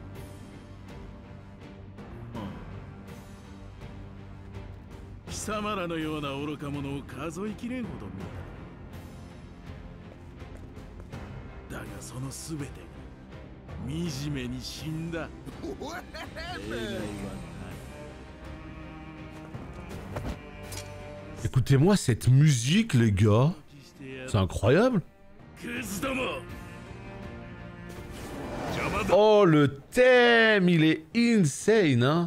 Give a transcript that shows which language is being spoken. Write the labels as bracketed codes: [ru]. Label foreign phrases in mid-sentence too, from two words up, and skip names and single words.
[ja] 貴様らのような愚か者を数えきれんほど見た。だがその全てが惨めに死んだ。例外はない。 [fr] Écoutez-moi cette musique, les gars. C'est incroyable. Oh, le thème, il est insane, hein.